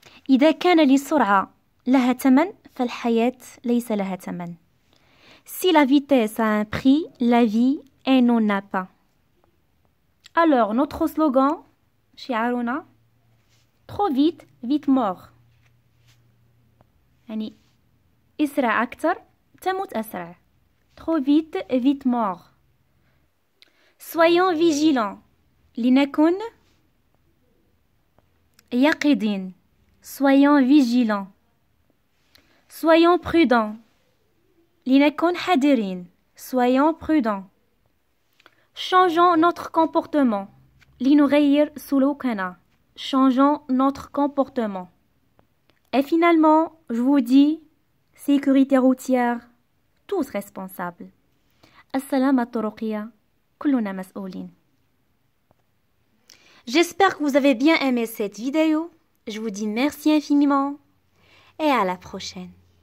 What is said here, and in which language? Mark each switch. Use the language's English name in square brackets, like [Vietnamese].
[Arabic] إذا كان للسرعة لها ثمن فالحياة ليس لها ثمن. [French] Si la vitesse a un prix, la vie n'en a pas. Alors, notre slogan, [Arabic] شعارنا, [French] trop vite, vite mort. [Arabic] يعني اسرع أكثر تموت أسرع. [French] Trop vite, vite mort. Soyons vigilants. [Arabic] لنكن يقظين. [French] Soyons vigilants. Soyons prudents. [Arabic] لنكن حذرين. [French] Soyons prudents. Changeons notre comportement. [Arabic] لنغير سلوكنا. [French] Changeons notre comportement. Et finalement, je vous dis, sécurité routière, tous responsables. [Arabic] السلامة الطرقية كلنا مسؤولين. [French] J'espère que vous avez bien aimé cette vidéo. Je vous dis merci infiniment et à la prochaine.